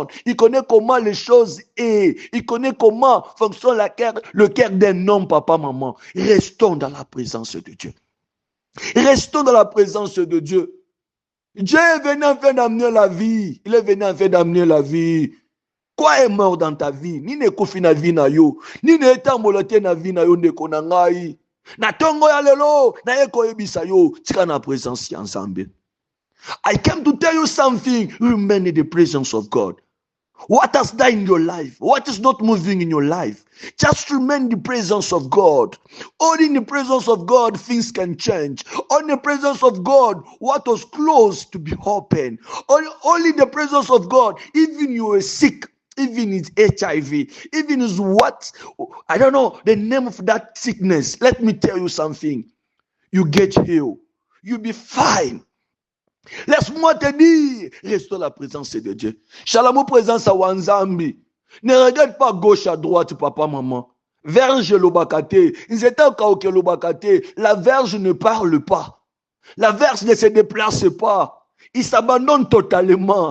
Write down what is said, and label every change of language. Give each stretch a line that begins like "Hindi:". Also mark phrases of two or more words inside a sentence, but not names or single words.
French: Il connaît comment les choses est. Il connaît comment fonctionne le cœur d'un homme, papa, maman. Restons dans la présence de Dieu. Restons dans la présence de Dieu. Dieu est venu en fait d'amener la vie. Il est venu en fait d'amener la vie. Quoi est mort dans ta vie?
Lingala: Ni ne kofi na vie na yo. Ni ne etambolote na vie na yo ndeko na ngai. Na tongo ya lelo. Na eko ebisa yo. Tika na présence ya nzambe.
English: I came to tell you something. Remain in the presence of God. What has died in your life? What is not moving in your life? Just remain in the presence of God. Only in the presence of God, things can change. Only in the presence of God, what was closed to be open. Only in the presence of God, even you are sick, even it's HIV, even is what, I don't know, the name of that sickness. Let me tell you something. You get healed. You'll be fine.
French: Laisse-moi te dire, reste dans la présence de Dieu. Shalom présence à Wanzambi. Ne regarde pas gauche à droite, papa, maman. Verge l'obakate. La verge ne parle pas. La verge ne se déplace pas. Il s'abandonne totalement.